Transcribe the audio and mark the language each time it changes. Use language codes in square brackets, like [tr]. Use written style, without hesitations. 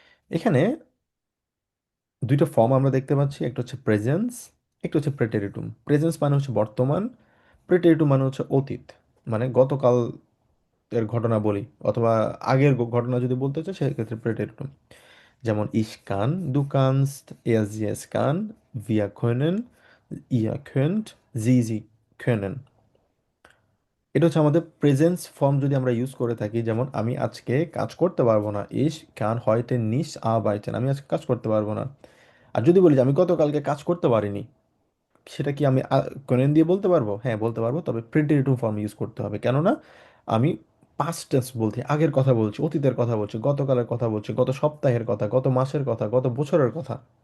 [bn] এখানে দুইটা ফর্ম আমরা দেখতে পাচ্ছি, একটা হচ্ছে প্রেজেন্স, একটা হচ্ছে প্রেটেরিটুম। প্রেজেন্স মানে হচ্ছে বর্তমান, প্রেটেরিটুম মানে হচ্ছে অতীত, মানে গতকাল এর ঘটনা বলি, অথবা আগের ঘটনা যদি বলতে চাই সেক্ষেত্রে প্রেটেরিটুম। যেমন [de] ich kann, du kannst, sie es kann, wir können, ihr könnt, sie können। [bn] এটা হচ্ছে আমাদের প্রেজেন্স ফর্ম যদি আমরা ইউজ করে থাকি, যেমন আমি আজকে কাজ করতে পারবো না, [de] ich kann heute nicht arbeiten, [bn] আমি আজকে কাজ করতে পারবো না। আর যদি বলি যে আমি গতকালকে কাজ করতে পারিনি, সেটা কি আমি können দিয়ে বলতে পারবো? হ্যাঁ বলতে পারবো, তবে প্রেডিকেটিভ ফর্ম ইউজ করতে হবে। কেননা আমি পাস্ট টেন্স বলছি, আগের কথা বলছি, অতীতের কথা বলছি, গতকালের কথা বলছি, গত সপ্তাহের কথা, গত মাসের কথা, গত বছরের কথা।